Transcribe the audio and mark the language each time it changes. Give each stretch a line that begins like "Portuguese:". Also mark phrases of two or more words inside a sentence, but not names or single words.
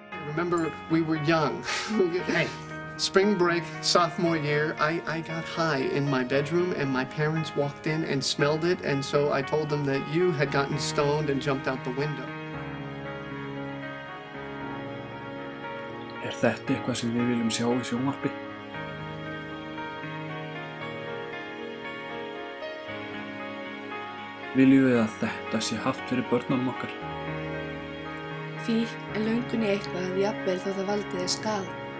English: remember we were young. Hey. Spring break, sophomore year, I got high in my bedroom and my parents walked in and smelled it, and so I told them that you had gotten stoned and jumped out the window.
Icelandic: Þetta eitthvað sem við viljum sjá í sjónvarpi? Viljum við að þetta sé haft fyrir börnunum okkar? Fíkn löngun í eitthvað jafnvel þó það valdi þér skaða.